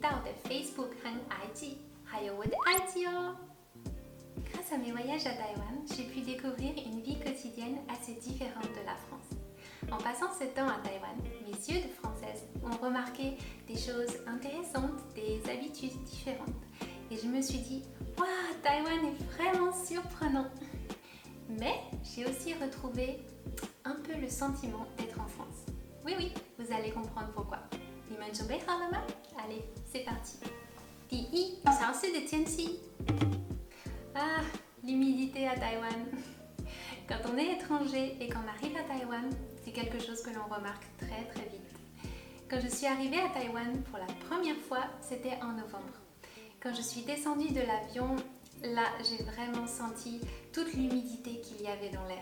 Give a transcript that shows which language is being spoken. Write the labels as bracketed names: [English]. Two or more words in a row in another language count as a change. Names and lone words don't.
[Chinese] Facebook 和 IG， 还有我的 IG 哦。 [French] Grâce à mes voyages à Taïwan, j'ai pu découvrir une vie quotidienne assez différente de la France. En passant ce temps à Taïwan, mes yeux de Française ont remarqué des choses intéressantes, des habitudes différentes. Et je me suis dit, waouh, Taïwan est vraiment surprenant. Mais j'ai aussi retrouvé un peu le sentiment d'être en France. Oui, vous allez comprendre pourquoi. Allez, c'est parti. [Chinese] 第一，潮湿的天气。 [French] Ah, l'humidité à Taïwan. Quand on est étranger et qu'on arrive à Taïwan, c'est quelque chose que l'on remarque très très vite. Quand je suis arrivée à Taïwan pour la première fois, c'était en novembre. Quand je suis descendue de l'avion, là j'ai vraiment senti toute l'humidité qu'il y avait dans l'air.